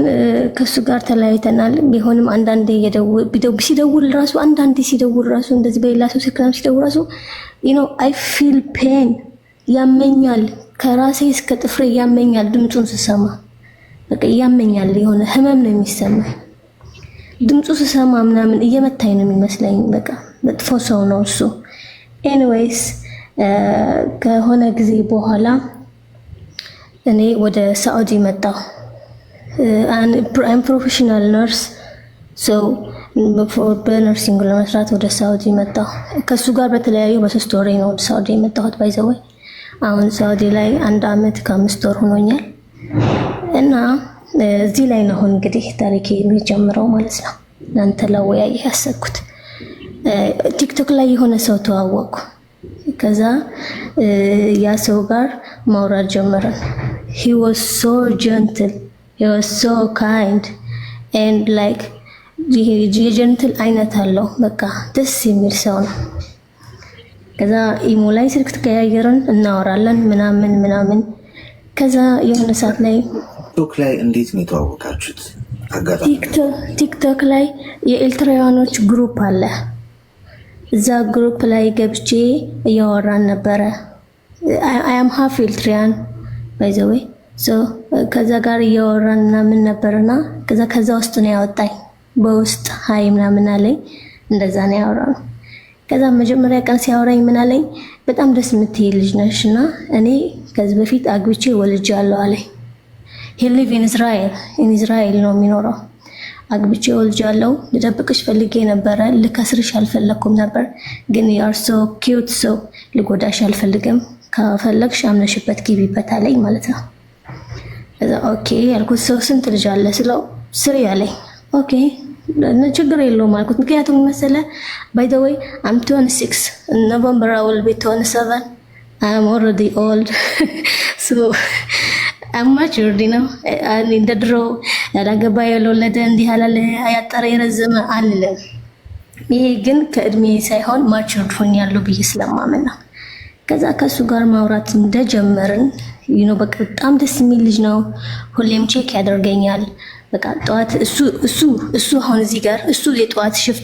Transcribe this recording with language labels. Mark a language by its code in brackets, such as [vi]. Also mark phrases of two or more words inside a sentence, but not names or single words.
[am] ከሱ ጋር ተለያይተናል። ቢሆንም አንዳንዴ ሲደውል ራሱ እንደዚህ በሌላ ሰው ስልክም ሲደውል ራሱ [en] I feel pain [am] ያመኛል። ከራሴ እስከ ጥፍሬ ያመኛል። ድምፁን ስሰማ በቃ ያመኛል። የሆነ ህመም ነው የሚሰማኝ። ድምፁ ስሰማ ምናምን እየመታኝ ነው የሚመስለኝ። በቃ መጥፎ ሰው ነው እሱ። ኤኒዌይስ ከሆነ ጊዜ በኋላ እኔ ወደ ሳዑዲ መጣሁ። [en] I'm professional nurse [am] so በነርሲንግ ለመስራት ወደ ሳዑዲ መጣሁ። ከሱ ጋር በተለያዩ በ3 ወሬ ነው ወደ ሳዑዲ የመጣሁት። ባይዘወይ አሁን ሳዑዲ ላይ 1 አመት ከ5 ወር ሆኖኛል እና እዚህ ላይ ነው እንግዲህ ታሪኬ የሚጀምረው ማለት ነው። እናንተ ለወያይ ያሰብኩት ቲክቶክ ላይ የሆነ ሰው ተዋወቅኩ። ከዛ ያ ሰው ጋር ማውራት ጀመረን። [en] he was so gentle, he was so kind and like [am] ጀንትል አይነት አለው። በቃ ደስ የሚል ሰው ነው። ከዛ ኢሞ ላይ ስልክ ተቀያየርን፣ እናወራለን ምናምን። ከዛ የሆነ ሰዓት ላይ ቲክቶክ ላይ እንዴት ነው የተዋወቃችሁት? አጋጣሚ ቲክቶክ ላይ የኤርትራውያኖች ግሩፕ አለ። እዛ ግሩፕ ላይ ገብቼ እያወራን ነበረ። [en] I am half [am] ኤርትራውያን [en] by the way so [am] ከዛ ጋር እያወራን ምናምን ነበርና ከዛ ውስጥ ነው ያወጣኝ። በውስጥ ሃይ ምናምን አለኝ። እንደዛ ነው ያወራነው። ከዛ መጀመሪያ ቀን ሲያወራኝ ምን አለኝ? በጣም ደስ የምትይ ልጅ ነሽና እኔ ከዚህ በፊት አግብቼ ወልጃለሁ አለኝ። [en] he live in Israel [am] ነው የሚኖረው። አግብቼ ወልጃለሁ። ልደብቅሽ ፈልጌ ነበረ፣ ልከስርሽ አልፈለኩም ነበር፣ ግን [en] you are so cute so [am] ልጎዳሽ አልፈልግም፣ ከፈለግሽ አምነሽበት ግቢበት አለኝ ማለት ነው። ከዛ ኦኬ ያልኩት ሰው ስንት ልጅ አለ ስለው ስሪ አለኝ። ኦኬ ችግር የለውም አልኩት። ምክንያቱም መሰለ [en] by the way I'm 26 in November I will be 27. I am already old so I'm matured [am] ነው። እንደ ድሮ ያላገባ ያልወለደ እንዲህ አላለ ያጠረ የረዘመ አልልም። ይሄ ግን ከእድሜ ሳይሆን ማቹርድ ሆኛለሁ ብዬ ስለማመን ነው። ከዛ ከሱ ጋር ማውራት እንደጀመርን በቃ በጣም ደስ የሚል ልጅ ነው። ሁሌም ቼክ ያደርገኛል። በቃ ጠዋት እሱ አሁን እዚህ ጋር እሱ የጠዋት ሽፍት